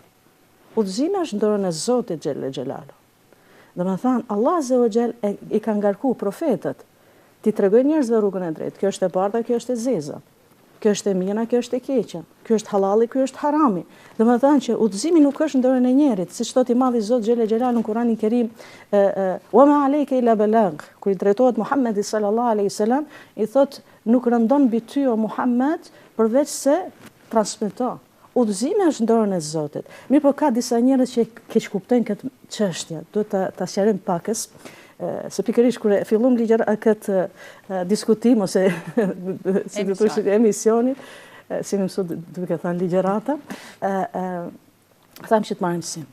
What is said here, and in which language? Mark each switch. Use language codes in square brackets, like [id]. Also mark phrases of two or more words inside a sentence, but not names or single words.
[sq] Udhëzimi është në dorën e Zotit [ar] جل جلاله. [sq] Domethënë Allah [ar] عز وجل [sq] i ka ngarkuar profetët ti tregoj njerëzve rrugën e drejtë. Kjo është e bardha, kjo është e zeza. Kjo është e mira, kjo është e keqja. Kjo është halali, kjo është harami. Domethënë që udhëzimi nuk është në dorën e njerit, siç thotë i madhi Zot [ar] جل جلاله [sq] në Kur'anin Kerim, [ar] "وما عليك إلا البلاغ", [sq] kur i drejtohet Muhamedit [ar] صلى الله عليه وسلم, [sq] i thotë nuk rëndon mbi ty o Muhammed përveç se transmeto. Udhëzimi është në dorën e Zotit. Mirë po ka disa njerëz që keq kuptojnë këtë çështje. Duhet ta sqarojmë pakës, se pikërisht kur e fillum këtë diskutim ose si do të thosh emisionin, si më mësu duke thënë ligjërata, thamë që të marrim sim.